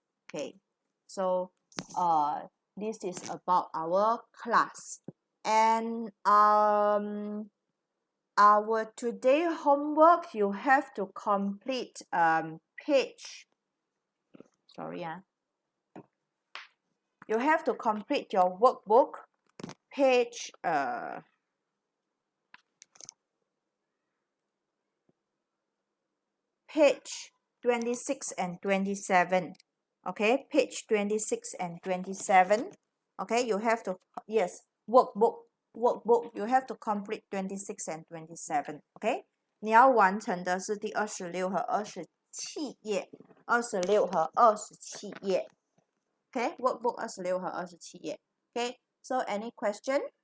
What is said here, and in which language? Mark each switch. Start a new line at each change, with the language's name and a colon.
English: Okay, so this is about our class, and our today homework, you have to complete page, sorry you have to complete your workbook page page 26 and 27. Okay, page 26 and 27. Okay, you have to, yes, workbook, you have to complete 26 and 27.
Chinese: Okay, 你要完成的是第26和27页，26和27页。
English: Okay, workbook
Chinese: 26和27页。
English: Okay, so any question?